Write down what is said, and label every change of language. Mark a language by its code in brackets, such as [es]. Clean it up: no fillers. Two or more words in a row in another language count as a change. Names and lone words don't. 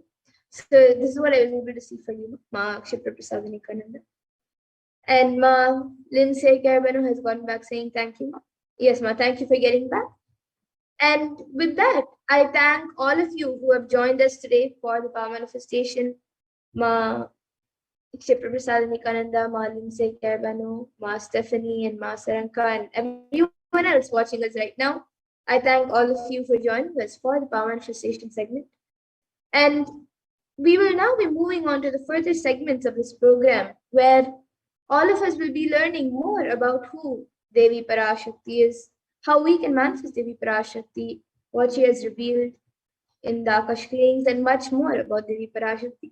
[en] So this is what I was able to see for you, Ma Kshipraprasad Kananda. And Ma Lindsay Carabano has gone back saying thank you. Yes, Ma, thank you for getting back. And with that, I thank all of you who have joined us today for the power manifestation. Ma Kshipraprasad Nikananda, Ma Lindsay Carabano, Ma Stephanie, and Ma Saranka, and everyone else watching us right now. I thank all of you for joining us for the power manifestation segment. And we will now be moving on to the further segments of this program, where all of us will be learning more about who Devi Parashakti is, how we can manifest Devi Parashakti, what she has revealed in the Akash Kings, and much more about Devi Parashakti.